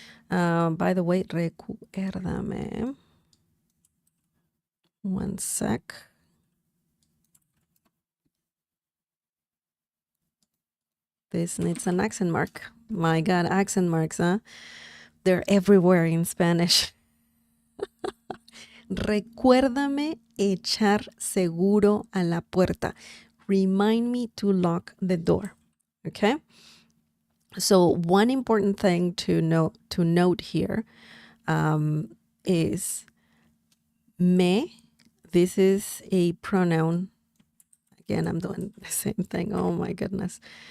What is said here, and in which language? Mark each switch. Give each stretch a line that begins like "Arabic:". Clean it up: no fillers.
English: By the way, recuérdame. One sec. This needs an accent mark. My God, accent marks, huh? They're everywhere in Spanish.
Spanish: Recuérdame echar seguro a la puerta.
English: Remind me to lock the door. Okay? So one important thing to note here is me. This is a pronoun. Again, I'm doing the same thing. Oh my goodness.